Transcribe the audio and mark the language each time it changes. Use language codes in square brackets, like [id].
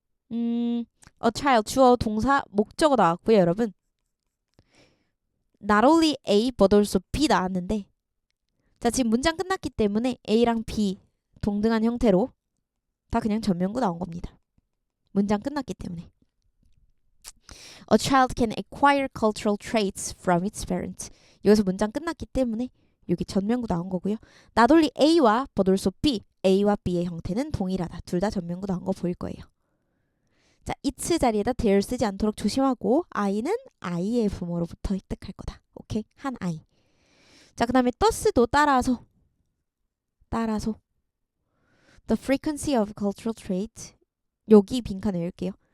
[en] a child [ko] 주어 동사 목적어 나왔고요. 여러분 [en] not only A but also B [ko] 나왔는데, 자, 지금 문장 끝났기 때문에 A랑 B 동등한 형태로 다 그냥 전면구 나온 겁니다. 문장 끝났기 때문에. [en] A child can acquire cultural traits from its parents. [ko] 여기서 문장 끝났기 때문에 여기 전면구 나온 거고요. [en] not only [ko] A와 [en] but also [ko] B, A와 B의 형태는 동일하다. 둘 다 전면구 나온 거 보일 거예요. 자, its 자리에다 their 쓰지 않도록 조심하고, I는 I의 부모로부터 획득할 거다. 오케이? 한 I. 자, 그 다음에 thus도 따라서 [en] the frequency of cultural trait, [ko] 여기 빈칸 외울게요.